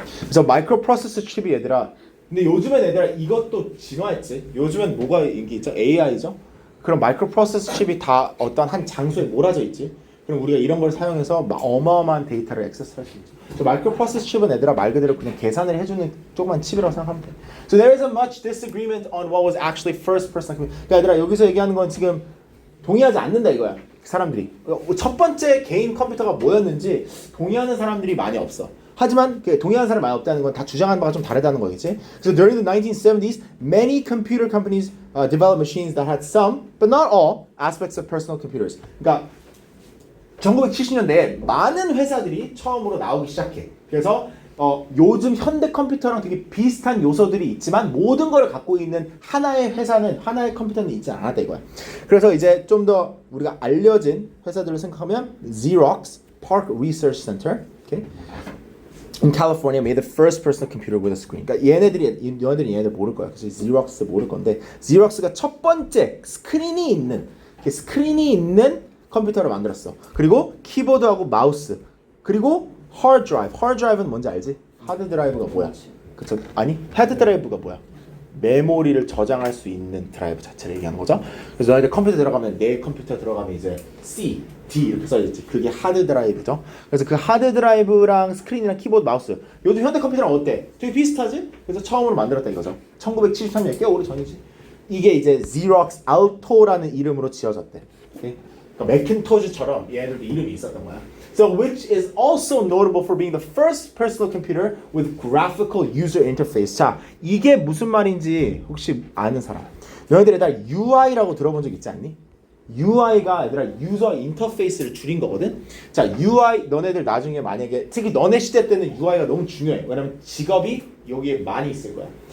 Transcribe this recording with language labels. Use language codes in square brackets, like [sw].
[ko] 그래서 마이크로프로세서 칩이 얘들아 근데 요즘엔 얘들아 이것도 진화했지. 요즘엔 뭐가 인기 있죠? AI죠. 그럼 마이크로프로세서 칩이 다 어떤 한 장소에 몰아져 있지. 그럼 우리가 이런 걸 사용해서 어마어마한 데이터를 액세스할 수 있죠. So 마이크로프로세서 칩은 얘들아 말 그대로 그냥 계산을 해주는 조그만 칩이라고 생각하면 돼. [en] So there is a much disagreement on what was actually first person computer. [ko] 그러니까 얘들아 여기서 얘기하는 건 지금 동의하지 않는다 이거야. 사람들이 첫 번째 개인 컴퓨터가 뭐였는지 동의하는 사람들이 많이 없어. 하지만 그 동의하는 사람이 많이 없다는 건 다 주장하는 바가 좀 다르다는 거겠지. 그래서 [en] during the 1970s, many computer companies developed machines that had some, but not all, aspects of personal computers. [ko] 그러니까 1970년대에 많은 회사들이 처음으로 나오기 시작해. 그래서 요즘 현대 컴퓨터랑 되게 비슷한 요소들이 있지만 모든 걸 갖고 있는 하나의 회사는 하나의 컴퓨터는 있지 않았다 이거야. 그래서 이제 좀 더 우리가 알려진 회사들을 생각하면 Xerox Park Research Center, okay? [en] in California made the first personal computer with a screen. [ko] 그러니까 너희들이 얘네들 모를 거야. 그래서 Xerox 모를 건데 Xerox가 첫 번째 스크린이 있는 컴퓨터를 만들었어. 그리고 키보드하고 마우스, 그리고 하드 드라이브. 하드 드라이브는 뭔지 알지? 하드 드라이브가 뭐야? 그쵸? 아니, 헤드 드라이브가 뭐야? 메모리를 저장할 수 있는 드라이브 자체를 얘기하는 거죠. 그래서 너희들 컴퓨터 들어가면 내 컴퓨터 들어가면 이제 C, D 이렇게 써있지. 그게 하드 드라이브죠. 그래서 그 하드 드라이브랑 스크린이랑 키보드, 마우스. 요즘 현대 컴퓨터랑 어때? 되게 비슷하지? 그래서 처음으로 만들었다 이거죠. 1973년 꽤 오래 전이지. 이게 이제 Xerox Alto라는 이름으로 지어졌대. 오케이? 그러니까 매킨토시처럼 얘네들도 이름이 있었던 거야. [en] So which is also notable for being the first personal computer with graphical user interface. [ko] 자, 이게 무슨 말인지 혹시 아는 사람? 너희들 얘들아 UI라고 들어본 적 있지 않니? UI가 얘들아 유저 인터페이스를 줄인 거거든. 자, UI 너네들 나중에 만약에 특히 너네 시대 때는 UI가 너무 중요해. 왜냐면 직업이 여기에 많이 있을 거야.